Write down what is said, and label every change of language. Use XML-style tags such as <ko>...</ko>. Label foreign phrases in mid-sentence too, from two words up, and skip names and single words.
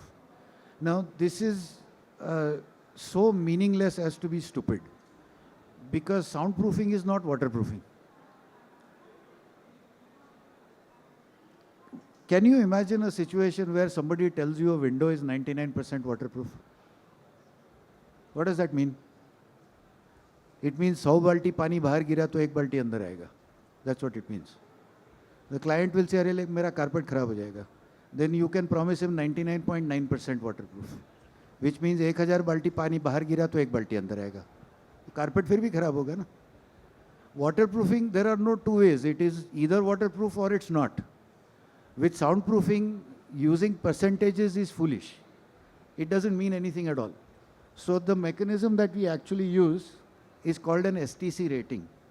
<en>Now, this is so meaningless as to be stupid, because soundproofing is not waterproofing. Can you imagine a situation where somebody tells you a window is 99% waterproof? What does that mean? It means</en> <hi>100 बाल्टी पानी बाहर गिरा तो 1 बाल्टी अंदर आएगा.</hi> <en>That's what it means. The client will say,</en> <hi>"अरे, मेरा carpet खराब हो जाएगा."</hi> <en>Then you can promise him 99.9% waterproof, which means</en> <hi>1000 बाल्टी पानी बाहर गिरा तो 1 बाल्टी अंदर आएगा. Carpet फिर भी खराब होगा ना.</hi> <en>Waterproofing, there are no two ways. It is either waterproof or it's not. With soundproofing, using percentages is foolish. It doesn't mean anything at all. So the mechanism that we actually use is called an STC rating.</en>